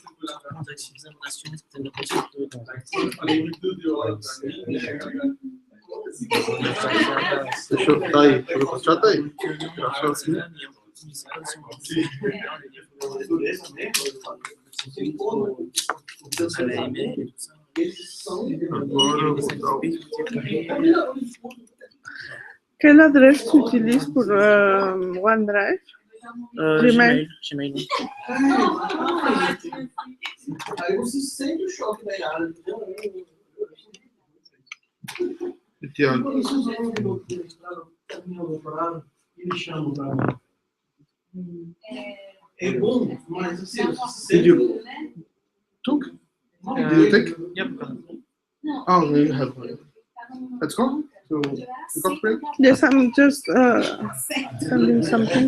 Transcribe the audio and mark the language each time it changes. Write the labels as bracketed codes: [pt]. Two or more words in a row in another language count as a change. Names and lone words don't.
[pt] Deixa eu tá aí. Deixa eu puxar, tá aí. Agora eu vou dar o... [fr] Quelle adresse tu utilises pour OneDrive? Gmail. Gmail. [pt] aí você sente o choque da área. Tiago. Quando vocês vão terminar o doutorado, eles chamam para mim. É bom, mas assim, [en] Did you took? Did you take? Yep. Oh, you have one. Let's go. So, you got break? Yes, I'm just sending something.